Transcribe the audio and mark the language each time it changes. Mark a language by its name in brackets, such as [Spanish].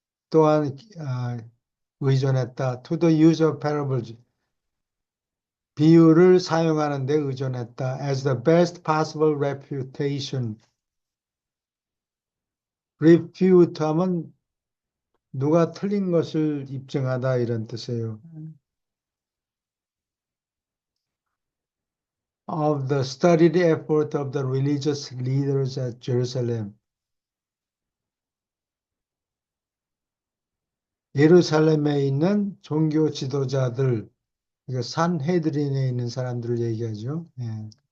[Korean] 또한 의존했다. [English] To the use of parables. [Korean] 비유를 사용하는 데 의존했다. [English] As the best possible refutation. [Korean] refute 하면 누가 틀린 것을 입증하다 이런 뜻이에요. 음. [English] Of the studied effort of the religious leaders at Jerusalem. [Korean] 예루살렘에 있는 종교 지도자들, 그러니까 산헤드린에 있는 사람들을 얘기하죠. 예.